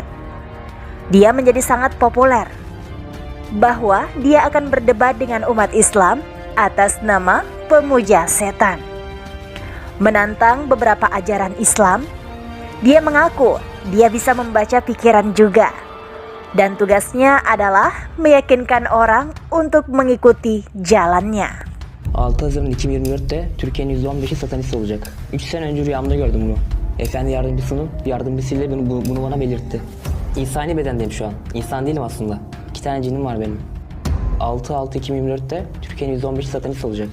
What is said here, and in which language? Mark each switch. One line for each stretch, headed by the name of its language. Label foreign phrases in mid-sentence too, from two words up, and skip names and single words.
Indonesian: Dia menjadi sangat populer bahwa dia akan berdebat dengan umat Islam atas nama pemuja setan. Menantang beberapa ajaran Islam, dia mengaku dia bisa membaca pikiran juga. Dan tugasnya adalah meyakinkan orang untuk mengikuti jalannya.
Turkish: 6 Haziran 2024'te Türkiye'nin %15'i satanist olacak. 3 sene önce rüyamda gördüm bunu. Efendi yardımcısıyla bunu bana belirtti. İnsani bedendeyim şu an. İnsan değilim aslında. 2 tane cinim var benim. 6/6/2024'te Türkiye'nin %15'i satanist olacak.